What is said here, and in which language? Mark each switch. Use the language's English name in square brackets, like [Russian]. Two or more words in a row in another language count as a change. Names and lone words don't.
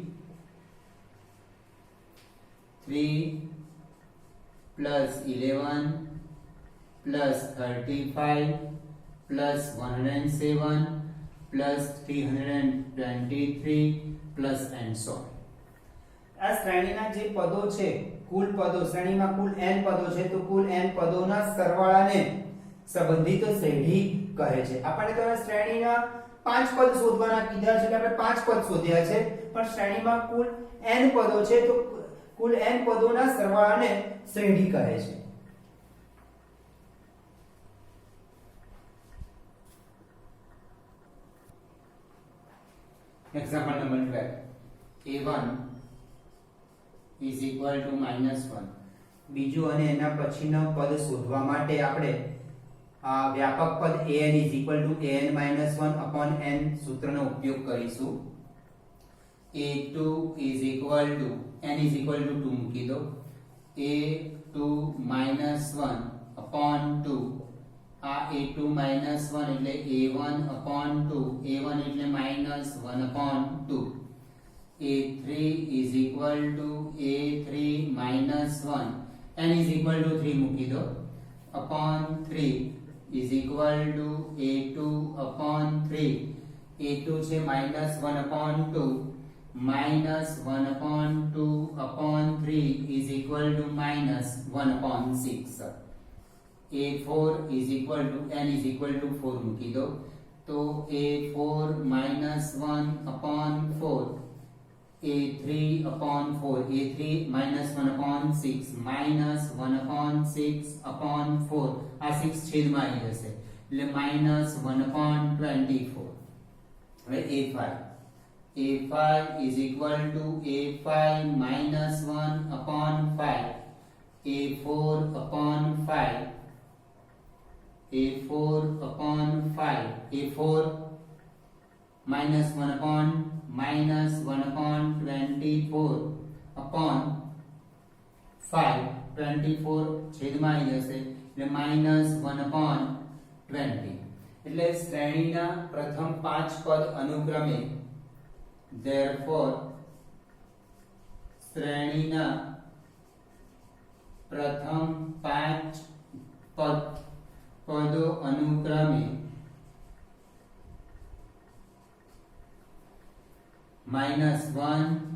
[English] 3 plus 11 plus 35 plus 107 plus 323 plus and so on [Gujarati] આ શ્રેણીના જે પદો છે કુલ પદો શ્રેણીમાં કુલ n પદો છે તો કુલ n પદોના સરવાળાને સંબંધિત શ્રેણી કહે છે આપણે તો શ્રેણીના 5 પદ શોધવાના કીધા છે એટલે આપણે 5 પદ શોધ્યા છે પણ શ્રેણીમાં કુલ n પદો છે તો કુલ n પદોના સરવાળાને શ્રેણી કહે છે [English] example number [Gujarati] 12 [English] a1 is equal to -1 [Gujarati] બીજું અને એના પછીનો પદ શોધવા માટે આપણે આ વ્યાપક પદ [English] an is equal to an - 1 upon n [Gujarati] સૂત્રનો ઉપયોગ કરીશું [English] a2 is equal to n is equal to 2 [Gujarati] મૂકી દો [English] a2 - 1 upon 2 આ a2 - 1 એટલે a1 upon 2 a1 એટલે -1 upon 2 a3 is equal to a3 minus 1 n is equal to 3 [Gujarati] મૂકી દો [English] upon 3 is equal to a2 upon 3 a2 છે -1 upon 2 -1 upon 2 upon 3 is equal to -1 upon 6 a4 is equal to n is equal to 4 [Gujarati] મૂકી દો તો [English] a4 -1 upon 4 a3 upon 4 a3 -1 upon 6 -1 upon 6 upon 4 [Gujarati] આ 6 છેદમાં આવી જશે એટલે [English] -1 upon 24 હવે a5 is equal to a5 -1 upon 5 a4 upon 5 a4 upon 5 a4 -1 upon -1 upon 24 upon [Gujarati] 5 24 છેદમાં આવી જશે એટલે [English] -1 upon 20 [Gujarati] એટલે શ્રેણીના પ્રથમ 5 પદ અનુક્રમે therefore શ્રેણીના પ્રથમ 5 પદો અનુક્રમે -1